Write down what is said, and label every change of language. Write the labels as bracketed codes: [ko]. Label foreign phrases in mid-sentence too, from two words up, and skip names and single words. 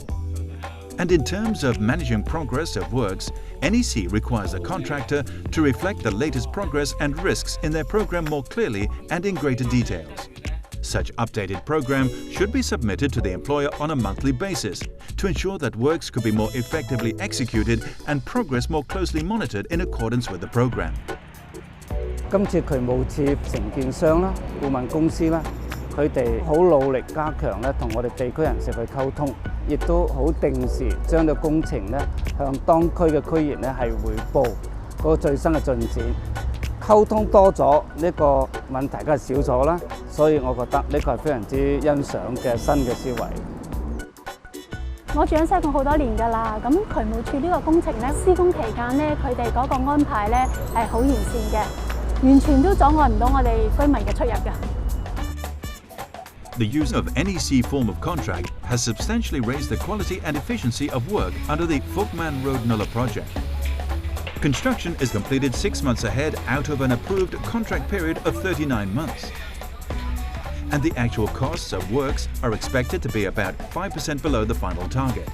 [en] And in terms of managing progress of works, NEC requires the contractor to reflect the latest progress and risks in their program more clearly and in greater details. Such updated program should be submitted to the employer on a monthly basis to ensure that works could be more effectively executed and progress more closely monitored in accordance with the program. [yue] 今次渠務處承建商啦、顧問公司啦，佢哋好努力加強咧同我哋地區人士去溝通，亦都好定時將個工程咧向當區嘅區議員咧係彙報嗰個最新嘅進展。溝通多咗，呢個問題梗係少咗啦，所以我覺得呢個係非常之欣賞嘅新嘅思維。我住喺西貢好多年㗎啦，咁渠務處呢個工程咧施工期間咧，佢哋嗰個安排咧係好完善嘅，完全都阻礙唔到我哋居民嘅出入㗎。 [en] The use of NEC form of contract has substantially raised the quality and efficiency of work under the Fukman Road Nulla project. Construction is completed 6 months ahead out of an approved contract period of 39 months. And the actual costs of works are expected to be about 5% below the final target.